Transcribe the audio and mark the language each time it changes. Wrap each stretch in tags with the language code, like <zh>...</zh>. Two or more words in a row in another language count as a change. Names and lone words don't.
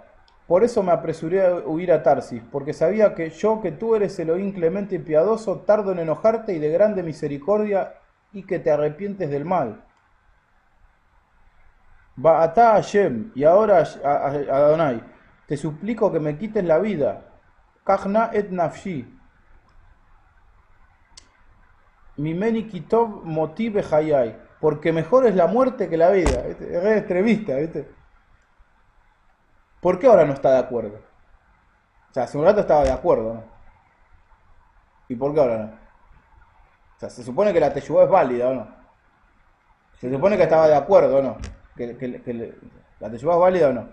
<es>Por eso me apresuré a huir a Tarsis, porque sabía que tú eres Elohim clemente y piadoso, tardo en enojarte y de grande misericordia, y que te arrepientes del mal.</es> <he>בעתה השם,</he> <es>y ahora Adonai, te suplico que me quites la vida.</es> <he>קח נא את נפשי ממני כי טוב מותי בחיי,</he> <es>porque mejor es la muerte que la vida. ¿Viste? Es re extremista, ¿viste? ¿Por qué ahora no está de acuerdo? O sea, hace un rato estaba de acuerdo, ¿no? ¿Y por qué ahora no? O sea, se supone que la teshuvá es válida, ¿o no? Se supone que estaba de acuerdo, ¿o no? La teshuvá es válida, ¿o no?</es>